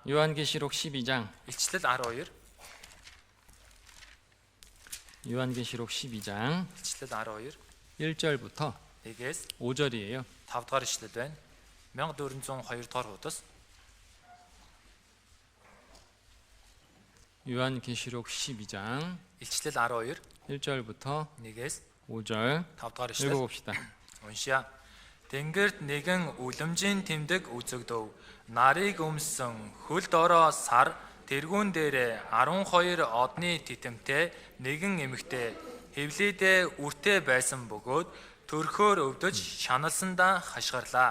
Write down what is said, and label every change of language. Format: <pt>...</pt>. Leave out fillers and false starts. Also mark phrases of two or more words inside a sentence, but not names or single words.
<ko>요한계시록 12장</ko> <mn>Илчлэл 12.</mn> <ko>요한계시록 12장</ko> <mn>Илчлэл 12.</mn> <ko>1절부터</ko> <mn>1-ээс</mn> <ko>5절이에요.</ko> <mn>5 дугаар ишлэл байна. 1402 дугаар хуудас.</mn> <ko>요한계시록 12장</ko> <mn>Илчлэл 12.</mn> <ko>1절부터</ko> <mn>1-ээс</mn> <ko>5절</ko> <mn>5 дугаар ишлэл.</mn> <ko>읽어봅시다.</ko> <mn>Уншия. Тэнгэрт нэгэн үлэмжийн тэмдэг үзэгдэв. Нарыг өмсөн хөл дороо сар тэргүүн дээрээ 12 одны титэмтэй нэгэн эмэгтэй хевлидээ үртэй байсан бөгөөд төрхөөр өвдөж шаналсандаа хашгирлаа.</mn>